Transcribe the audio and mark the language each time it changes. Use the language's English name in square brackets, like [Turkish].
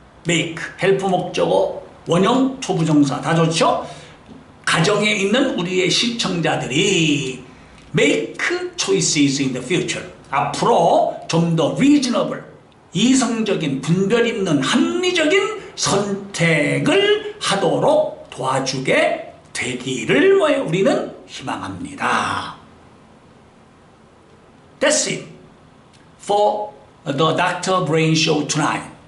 [Korean] make, help 목적어, 원형, 초부정사 다 좋죠? 가정에 있는 우리의 시청자들이 [English] make choices in the future. [Korean] 앞으로 좀 더 reasonable, 이성적인, 분별 있는 합리적인 선택을 하도록 도와주게 되기를 우리는 희망합니다. [English] That's it for the Dr. Brain Show tonight.